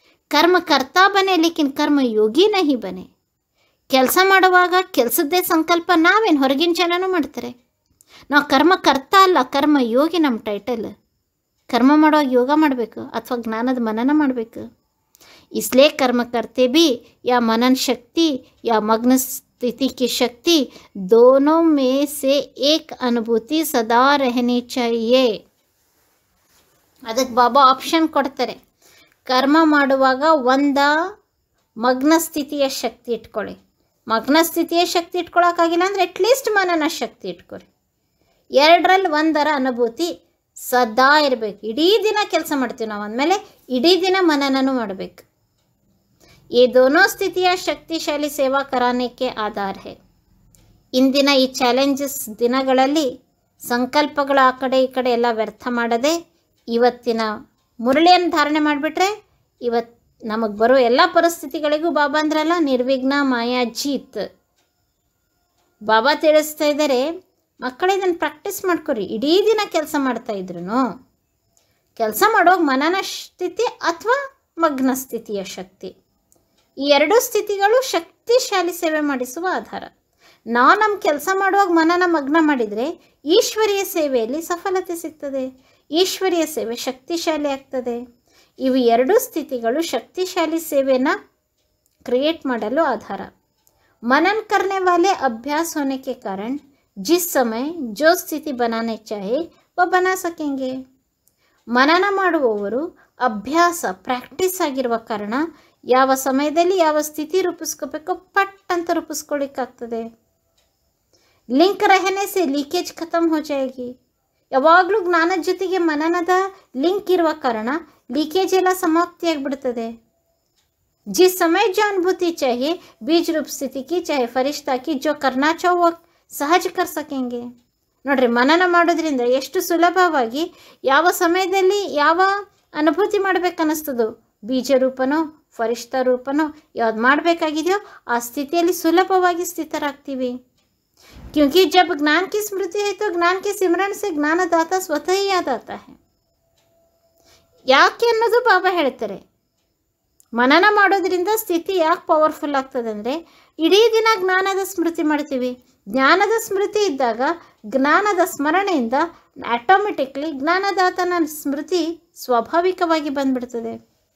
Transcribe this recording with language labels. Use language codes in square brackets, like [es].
[hi] ಕರ್ಮ ಕರ್ತಾ ಬನೆ ಲೇಕಿನ್ ಕರ್ಮ ಯೋಗಿ ನಹಿ ಬನೆ. [kn] ಕೆಲಸ ಮಾಡುವಾಗ ಕೆಲಸದ್ದೇ ಸಂಕಲ್ಪ, ನಾವೇನು ಹೊರಗಿನ ಜನನೂ ಮಾಡ್ತಾರೆ, ನಾವು ಕರ್ಮ ಕರ್ತಾ ಅಲ್ಲ, ಕರ್ಮ ಯೋಗಿ ನಮ್ಮ ಟೈಟಲ್. ಕರ್ಮ ಮಾಡುವಾಗ ಯೋಗ ಮಾಡಬೇಕು ಅಥವಾ ಜ್ಞಾನದ ಮನನ ಮಾಡಬೇಕು. [hi] इसलिए कर्म करते भी या मनन शक्ति या मग्न स्थिति की शक्ति, दोनों में से एक अनुभूति सदा रहनी चाहिए. [kn] ಅದಕ್ಕೆ ಬಾಬಾ ಆಪ್ಷನ್ ಕೊಡ್ತಾರೆ, ಕರ್ಮ ಮಾಡುವಾಗ ಒಂದ ಮಗ್ನ ಸ್ಥಿತಿಯ ಶಕ್ತಿ ಇಟ್ಕೊಳ್ಳಿ, ಮಗ್ನ ಸ್ಥಿತಿಯ ಶಕ್ತಿ ಇಟ್ಕೊಳ್ಳೋಕ್ಕಾಗಿಲ್ಲ ಅಂದರೆ ಅಟ್ಲೀಸ್ಟ್ ಮನನ ಶಕ್ತಿ ಇಟ್ಕೊಳ್ಳಿ. ಎರಡರಲ್ಲಿ ಒಂದರ ಅನುಭೂತಿ ಸದಾ ಇರಬೇಕು. ಇಡೀ ದಿನ ಕೆಲಸ ಮಾಡ್ತೀವಿ ನಾವು ಅಂದಮೇಲೆ ಇಡೀ ದಿನ ಮನನೂ ಮಾಡಬೇಕು. [hi] ये दोनों स्थितियाँ शक्तिशाली सेवा कराने के आधार है. [kn] ಇಂದಿನ ಈ ಚಾಲೆಂಜಸ್ ದಿನಗಳಲ್ಲಿ ಸಂಕಲ್ಪಗಳ ಆ ಕಡೆ ಈ ಕಡೆ ಎಲ್ಲ ವ್ಯರ್ಥ ಮಾಡದೆ ಇವತ್ತಿನ ಮುರಳಿಯನ್ನು ಧಾರಣೆ ಮಾಡಿಬಿಟ್ರೆ ಇವತ್ತು ನಮಗೆ ಬರೋ ಎಲ್ಲ ಪರಿಸ್ಥಿತಿಗಳಿಗೂ ಬಾಬಾ ಅಂದ್ರಲ್ಲ ನಿರ್ವಿಘ್ನ ಮಾಯಾ ಜೀತ್. ಬಾಬಾ ತಿಳಿಸ್ತಾ ಇದ್ದಾರೆ, ಮಕ್ಕಳು ಇದನ್ನು ಪ್ರಾಕ್ಟೀಸ್ ಮಾಡ್ಕೊರಿ. ಇಡೀ ದಿನ ಕೆಲಸ ಮಾಡ್ತಾಯಿದ್ರು ಕೆಲಸ ಮಾಡೋವಾಗ ಮನನ ಸ್ಥಿತಿ ಅಥವಾ ಮಗ್ನ ಸ್ಥಿತಿಯ ಶಕ್ತಿ, ಈ ಎರಡೂ ಸ್ಥಿತಿಗಳು ಶಕ್ತಿಶಾಲಿ ಸೇವೆ ಮಾಡಿಸುವ ಆಧಾರ. ನಾವು ನಮ್ಮ ಕೆಲಸ ಮಾಡುವಾಗ ಮನನ ಮಗ್ನ ಮಾಡಿದರೆ ಈಶ್ವರೀಯ ಸೇವೆಯಲ್ಲಿ ಸಫಲತೆ ಸಿಗ್ತದೆ, ಈಶ್ವರೀಯ ಸೇವೆ ಶಕ್ತಿಶಾಲಿ ಆಗ್ತದೆ. ಇವು ಎರಡೂ ಸ್ಥಿತಿಗಳು ಶಕ್ತಿಶಾಲಿ ಸೇವೆನ ಕ್ರಿಯೇಟ್ ಮಾಡಲು ಆಧಾರ. [hi] मनन करने वाले अभ्यास होने के कारण जिस समय जो स्थिति बनाने चाहे वह बना सकेंगे. [kn] ಮನನ ಮಾಡುವವರು ಅಭ್ಯಾಸ ಪ್ರಾಕ್ಟೀಸ್ ಆಗಿರುವ ಕಾರಣ ಯಾವ ಸಮಯದಲ್ಲಿ ಯಾವ ಸ್ಥಿತಿ ರೂಪಿಸ್ಕೋಬೇಕೋ ಪಟ್ ಅಂತ ರೂಪಿಸ್ಕೊಳ್ಳಿಕ್ಕಾಗ್ತದೆ. [hi] ಲಿಂಕ್ ರಹನೆ ಸೆ ಲೀಕೇಜ್ ಖತಮ್ ಹೋ ಜಾಯೇಗಿ. [kn] ಯಾವಾಗಲೂ ಜ್ಞಾನದ ಜೊತೆಗೆ ಮನನದ ಲಿಂಕ್ ಇರುವ ಕಾರಣ ಲೀಕೇಜ್ ಎಲ್ಲ ಸಮಾಪ್ತಿಯಾಗಿಬಿಡ್ತದೆ. [hi] जिस समय जो अनुभूति चाहिए बीज रूप स्थिति की चाहे फरिश्ता की जो करना चाहो वो सहज कर सकेंगे. [kn] ನೋಡ್ರಿ, ಮನನ ಮಾಡೋದ್ರಿಂದ ಎಷ್ಟು ಸುಲಭವಾಗಿ ಯಾವ ಸಮಯದಲ್ಲಿ ಯಾವ ಅನುಭೂತಿ ಮಾಡಬೇಕನ್ನಿಸ್ತದೋ, ಬೀಜ ರೂಪನೋ ಫರಿಷ್ಠ ರೂಪನೋ ಯಾವ್ದು ಮಾಡಬೇಕಾಗಿದೆಯೋ ಆ ಸ್ಥಿತಿಯಲ್ಲಿ ಸುಲಭವಾಗಿ ಸ್ಥಿತರಾಗ್ತೀವಿ. क्योंकि जब ज्ञान की स्मृति है तो ज्ञान के सिमरन से ಜ್ಞಾನದಾತ ಸ್ವತಃ याद आता है. ಯಾಕೆ ಅನ್ನೋದು ಬಾಬಾ ಹೇಳ್ತಾರೆ. ಮನನ ಮಾಡೋದ್ರಿಂದ ಸ್ಥಿತಿ ಯಾಕೆ ಪವರ್ಫುಲ್ ಆಗ್ತದೆ ಅಂದರೆ, ಇಡೀ ದಿನ ಜ್ಞಾನದ ಸ್ಮೃತಿ ಮಾಡ್ತೀವಿ. ಜ್ಞಾನದ ಸ್ಮೃತಿ ಇದ್ದಾಗ ಜ್ಞಾನದ ಸ್ಮರಣೆಯಿಂದ ಆಟೋಮೆಟಿಕ್ಲಿ ಜ್ಞಾನದಾತನ ಸ್ಮೃತಿ ಸ್ವಾಭಾವಿಕವಾಗಿ ಬಂದ್ಬಿಡ್ತದೆ.